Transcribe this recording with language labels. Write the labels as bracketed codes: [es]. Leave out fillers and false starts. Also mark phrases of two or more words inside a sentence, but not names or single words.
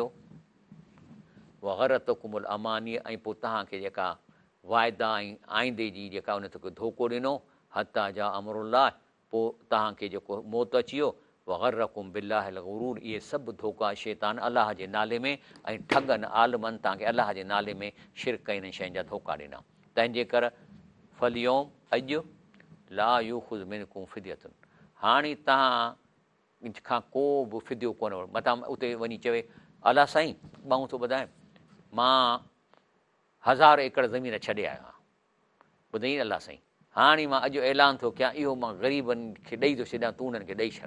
[ar] وغرتكم الأماني [sd] ऐं पोइ तव्हांखे जेका वाइदा ऐं आईंदे जी जेका उन ते धोखो ॾिनो, [ar] حتى جاء أمر الله, [sd] पोइ तव्हांखे जेको मौत अची वियो। [ar] وغركم بالله الغرور, [sd] इहे सभु धोखा शैतान अलाह जे नाले में ऐं ठगनि आलमनि तव्हांखे अलाह जे नाले में शिरक इन शयुनि जा धोखा ॾिना। तंहिंजे कर [ar] فاليوم, अॼु لا يؤخذ منكم فدية, [sd] हाणे तव्हां खां को बि फिदियो कोन वठो। मथां उते वञी चवे अलाह साईं ॿाऊं थो ॿुधाए, मां 1000 एकड़ ज़मीन छॾे आयो आहियां, ॿुधई अलाह साईं, हाणे मां अॼु ऐलान थो कयां इहो मां ग़रीबनि खे ॾेई थो छॾियां, तूं उन्हनि खे ॾेई छॾ।